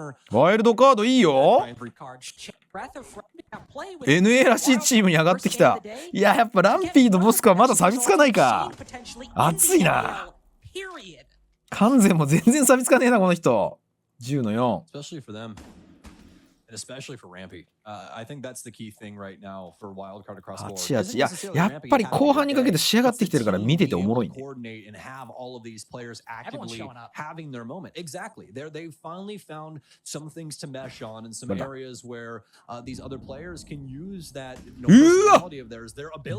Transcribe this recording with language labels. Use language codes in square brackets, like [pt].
[ja] ワイルドカードいいよ。NA らしいチームに上がってきた。いややっぱランピーとボスクはまだ錆びつかないか。熱いな。完全も全然錆びつかねえなこの人。 10の4。 [en] especially for Rampy. I think that's the key thing right now for Wildcard across the board. [ja] いややっぱり後半にかけて仕上がってきてるから見てておもろいね。 [en] Have all of these players actively having their moment. Exactly. They finally found some things to mesh on and some areas where these other players can use that personality of theirs, their ability.